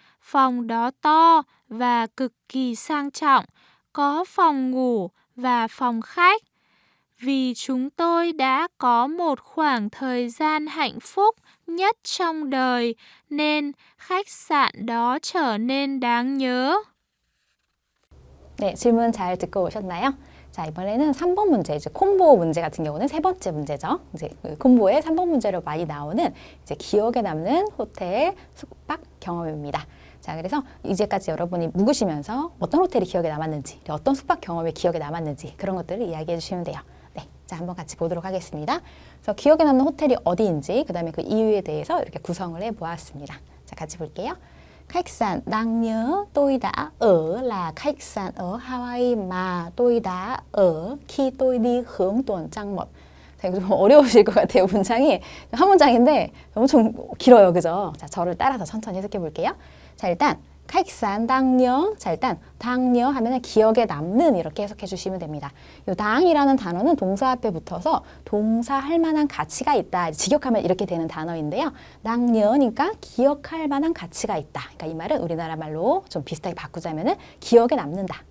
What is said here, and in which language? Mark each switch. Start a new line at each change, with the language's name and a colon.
Vietnamese: Phòng đó to và cực kỳ sang trọng, có phòng ngủ và phòng khách. Vì chúng tôi đã có một khoảng thời gian hạnh phúc nhất trong đời nên khách sạn đó trở nên đáng nhớ.
Korean: 네, 질문 잘 듣고 오셨나요? 자, 이번에는 3번 문제, 이제 콤보 문제 같은 경우는 세 번째 문제죠. 이제 그 콤보의 3번 문제로 많이 나오는 이제 기억에 남는 호텔 숙박 경험입니다. 자, 그래서 이제까지 여러분이 묵으시면서 어떤 호텔이 기억에 남았는지, 어떤 숙박 경험이 기억에 남았는지 그런 것들을 이야기해 주시면 돼요. 네, 자, 한번 같이 보도록 하겠습니다. 그래서 기억에 남는 호텔이 어디인지, 그 다음에 그 이유에 대해서 이렇게 구성을 해 보았습니다. 자, 같이 볼게요.
Vietnamese: Khách sạn đáng nhớ tôi đã ở là khách sạn ở Hawaii mà tôi đã ở khi tôi đi hưởng tuần trăng mật.
Korean: 되게 좀 어려우실 것 같아요. 문장이 한 문장인데 엄청 길어요. 그죠? 자, 저를 따라서 천천히 해석해 볼게요. 자, 일단
Vietnamese: khách sạn đáng nhớ.
Korean: 자, 일단
Vietnamese: đáng nhớ
Korean: 하면은 기억에 남는 이렇게 해석해 주시면 됩니다. 요 당이라는 단어는 동사 앞에 붙어서 동사할 만한 가치가 있다. 직역하면 이렇게 되는 단어인데요. đáng nh어니까 기억할 만한 가치가 있다. 그러니까 이 말은 우리나라 말로 좀 비슷하게 바꾸자면은 기억에 남는다.